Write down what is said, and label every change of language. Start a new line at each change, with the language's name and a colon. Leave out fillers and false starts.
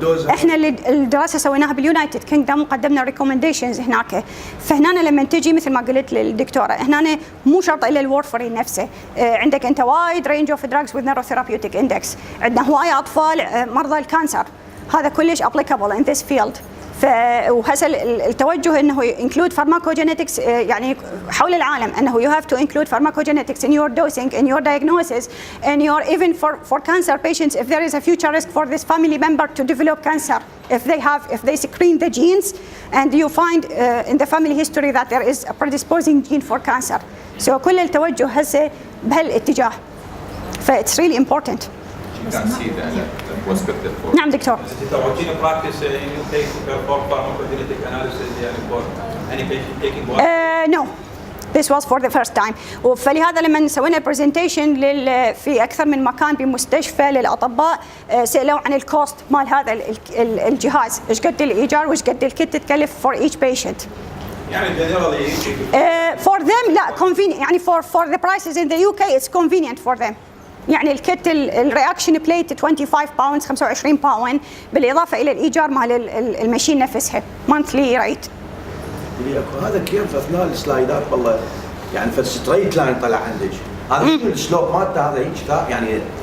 Arabic: احنا اللي الدراسه سويناها باليونايتد كينجدم وقدمنا ريكومنديشنز هناك، فهنا لما تجي مثل ما قلت للدكتوره هنا مو شرط الا الورفرين نفسه، عندك انت
English: wide range of drugs with narrow therapeutic index,
Arabic: عندنا هوايه اطفال مرضى الكانسر، هذا كلش
English: Applicable in this field.
Arabic: وهسه التوجه انه
English: include pharmacogenetics
Arabic: يعني حول العالم انه
English: you have to include pharmacogenetics in your dosing, in your diagnosis, in your even for cancer patients if there is a future risk for this family member to develop cancer if they secrete the genes and you find in the family history that there is a predisposing gene for cancer.
Arabic: So كل التوجه هسه بهالاتجاه. ف
English: it's really important. You can see the prospective for.
Arabic: نعم دكتور.
English: Is it a routine practice in UK to perform pharmacogenetic analysis for any patient taking one? No. This was for the first time.
Arabic: فلهذا لما سوينا برزنتيشن في اكثر من مكان بمستشفى للاطباء سالوا عن الكوست مال هذا الجهاز، ايش قد الايجار وايش قد الكت تكلف
English: for each patient.
Arabic: يعني generally
English: for them لا convenient يعني for the prices in the UK it's convenient for them.
Arabic: يعني الكت الرياكشن بليت 25 باوند 25 باوند بالاضافه الى الايجار مال الماشين نفسها مانثلي ريت. هذا كيف اثناء السلايدات والله يعني في ستريت لاين طلع عندك هذا شنو السلوب مالته هذا هيك يعني